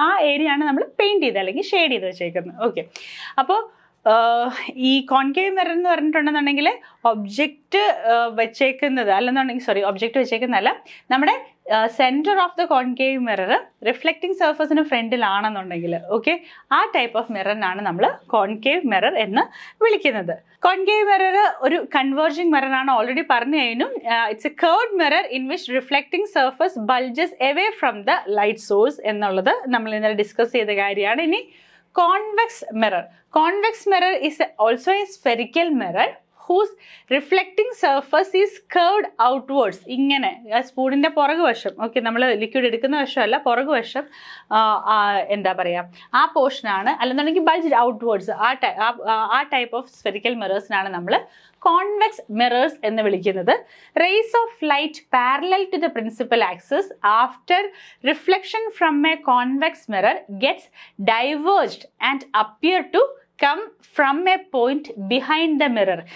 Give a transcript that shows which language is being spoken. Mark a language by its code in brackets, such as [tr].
[ml] ആ ഏരിയ ആണ് നമ്മൾ പെയിന്റ് ചെയ്ത് അല്ലെങ്കിൽ ഷെയ്ഡ് ചെയ്ത് വെച്ചേക്കുന്നത്. ഓക്കെ, അപ്പോൾ ഈ കോൺകേവ് മിറർ എന്ന് പറഞ്ഞിട്ടുണ്ടെന്നുണ്ടെങ്കിൽ ഒബ്ജക്റ്റ് വെച്ചേക്കുന്നത് ഒബ്ജക്റ്റ് വെച്ചേക്കുന്നതല്ല, നമ്മുടെ centre of the concave mirror reflecting സർഫസിന് ഫ്രണ്ടിലാണെന്നുണ്ടെങ്കിൽ okay, ആ ടൈപ്പ് ഓഫ് മിററിനാണ് നമ്മൾ കോൺകേവ് മിറർ എന്ന് വിളിക്കുന്നത്. കോൺകേവ് മിറർ ഒരു കൺവേർജിങ് മിറർ ആണ്, ഓൾറെഡി പറഞ്ഞു കഴിഞ്ഞു. [en] it's a curved mirror in which reflecting surface bulges away from the light source [ml] എന്നുള്ളത് നമ്മൾ ഇന്നലെ ഡിസ്കസ് ചെയ്ത കാര്യമാണ്. ഇനി [en] convex mirror is also a spherical mirror whose reflecting surface is curved outwards. [ml] ഇങ്ങനെ സ്പൂണിൻ്റെ പുറകുവശം, ഓക്കെ, നമ്മൾ ലിക്വിഡ് എടുക്കുന്ന വശമല്ല, പുറകുവശം എന്താ പറയുക ആ പോർഷനാണ്, അല്ലെന്നുണ്ടെങ്കിൽ ബൾജ്ഡ് ഔട്ട്വേർഡ്സ് ആ ടൈപ്പ് ഓഫ് സ്ഫെറിക്കൽ മിറേഴ്സിനാണ് നമ്മൾ കോൺവെക്സ് മിറേഴ്സ് എന്ന് വിളിക്കുന്നത്. [en] Rays of light parallel to the principal axis after reflection from a convex mirror gets diverged and appear to come from a point behind the mirror.